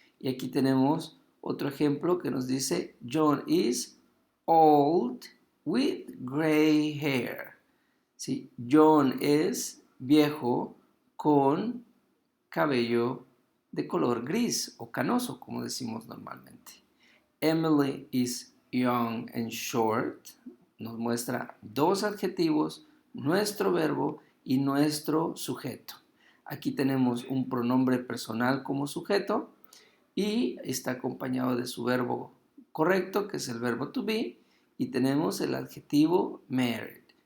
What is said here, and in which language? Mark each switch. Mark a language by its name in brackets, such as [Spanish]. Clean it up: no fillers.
[Spanish] Y aquí tenemos otro ejemplo que nos dice [English] John is old with gray hair. [Spanish] ¿Sí? John es viejo con cabello de color gris o canoso, como decimos normalmente. [English] Emily is young and short. [Spanish] Nos muestra dos adjetivos, nuestro verbo y nuestro sujeto. Aquí tenemos un pronombre personal como sujeto y está acompañado de su verbo correcto, que es el verbo to be, y tenemos el adjetivo married.